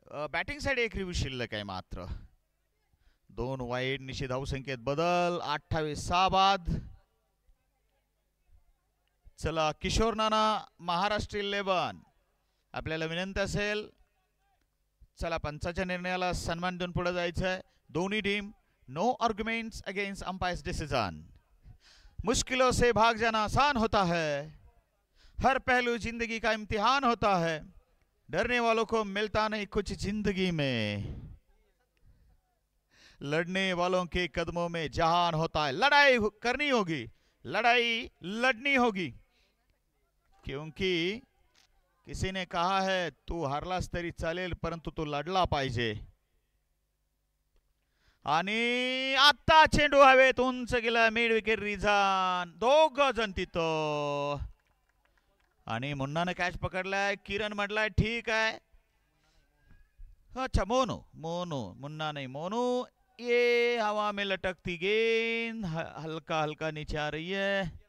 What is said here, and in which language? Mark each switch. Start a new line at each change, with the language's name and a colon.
Marathi: Batting side एक review शिल्लक आहे मात्र. 2 वाईड, निश्चित धावसंख्येत बदल. 28 बाद. चला किशोर नाना, महाराष्ट्र 11, आपल्याला विनंती असेल, चला पंचाच्या निर्णयाला सन्मान देऊन पुढे जायचं आहे.
Hindi: दोनों team,
English: No arguments against umpire's decision.
Hindi: मुश्किलों से भाग जाना आसान होता है, हर पहलू जिंदगी का इम्तिहान होता है, डरने वालों को मिलता नहीं कुछ जिंदगी में, लड़ने वालों के कदमों में जहान होता है. लड़ाई करनी होगी, लड़ाई लड़नी होगी, क्योंकि किसी ने कहा है
Marathi: तू हारलास तरी चालेल परंतु तू लढला पाहिजे. आणि आता चेंडू हवेत उंच गेला, मिड विकेट रिझान. 2 जण तिथं आणि मुन्नाने कॅच पकडलाय. किरण म्हटलाय ठीक आहे.
Hindi: अच्छा, मोनू मुन्ना नहीं मोनू. ये हवा में लटकती गेंद हल्का हल्का नीचे आ रही है.